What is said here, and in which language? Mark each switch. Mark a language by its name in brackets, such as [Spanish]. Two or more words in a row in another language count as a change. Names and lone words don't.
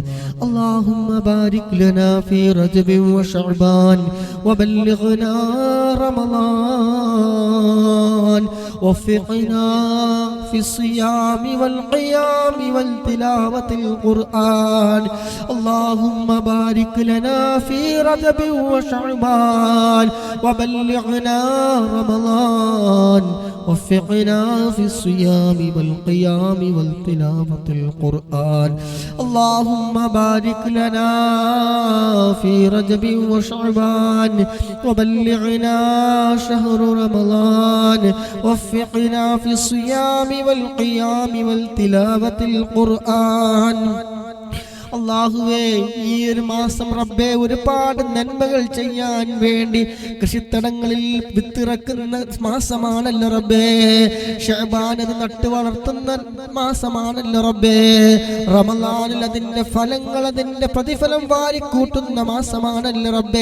[Arabic] اللهم بارك لنا في رجب و شعبان وبلغنا رمضان وفقنا في الصيام والقيام والتلاوة القرآن. اللهم بارك لنا في رجب و شعبان وبلغنا رمضان وفقنا في الصيام والقيام والتلاوة القرآن. اللهم بارك لنا في رجب وشعبان وبلغنا شهر رمضان وفقنا في الصيام والقيام والتلاوة القرآن. [Malayalam] അല്ലാഹുവേ ഈ ഒരു മാസം റബ്ബേ ഒരുപാട് നന്മകൾ ചെയ്യാൻ വേണ്ടി കൃഷിത്തടങ്ങളിൽ വിത്തിറക്കുന്ന മാസമാണല്ലോ റബ്ബേ. ശഅബാൻ അത് നട്ടു വളർത്തുന്ന മാസമാണല്ലോ റബ്ബേ. റമളാനിൽ അതിന്റെ ഫലങ്ങൾ, അതിന്റെ പ്രതിഫലം വാരിക്കൂട്ടുന്ന മാസമാണല്ലോ റബ്ബേ.